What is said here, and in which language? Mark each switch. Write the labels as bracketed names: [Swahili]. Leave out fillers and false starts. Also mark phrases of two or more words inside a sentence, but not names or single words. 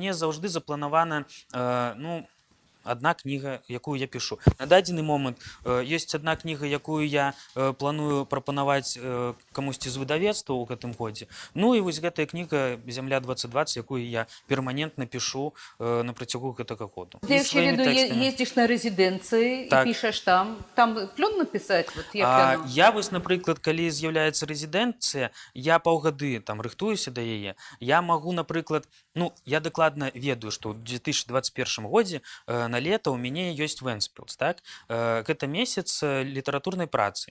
[Belarusian] І у мяне заўжды запланавана, ну, одна кніга, якую я пишу. На дадзены момант ёсць одна кніга, якую я планую прапанаваць камусьці з выдавецтва ў гэтым годзе. Ну і вось гэтая кніга «Зямля 2020», якую я перманентна пишу на працягу гэтага году. [Russian] Ты вообще [Belarusian] Сваімі веду, тэкстамі. [Russian] ездишь на резиденции [Belarusian] Так. [Russian] и пишешь там. Там плённо писать? Вот [Belarusian] як яно? Я вось, напрыклад, калі з'яўляецца рэзідэнцыя, я паўгады там рыхтуюся да яе. Я магу, напрыклад, ну, я дакладна ведаю, што ў 2021 годзе на лета ў мяне ёсць Вэнспілс, так? Гэта месяц літаратурнай працы.